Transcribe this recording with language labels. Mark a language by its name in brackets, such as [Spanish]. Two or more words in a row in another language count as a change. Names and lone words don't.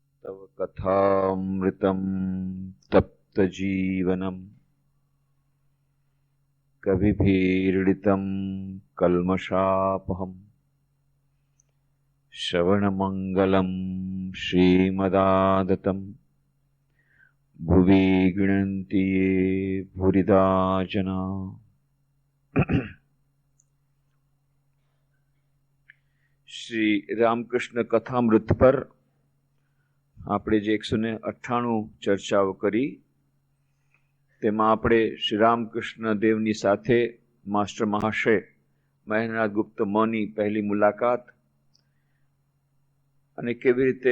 [Sanskrit] तव कथामृतं तप्तजीवनं कविभिरीडितं कल्मषापहं श्रवणमङ्गलं श्रीमदादतं भुवि गृह्णन्ति ये भूरिदा जना। [Gujarati] શ્રી રામકૃષ્ણ કથામૃત પર આપણે જે 198 ચર્ચાઓ કરી તેમાં આપણે શ્રી રામકૃષ્ણ દેવની સાથે માસ્ટર મહાશય મહેન્દ્રનાથ ગુપ્ત મની પહેલી મુલાકાત અને કેવી રીતે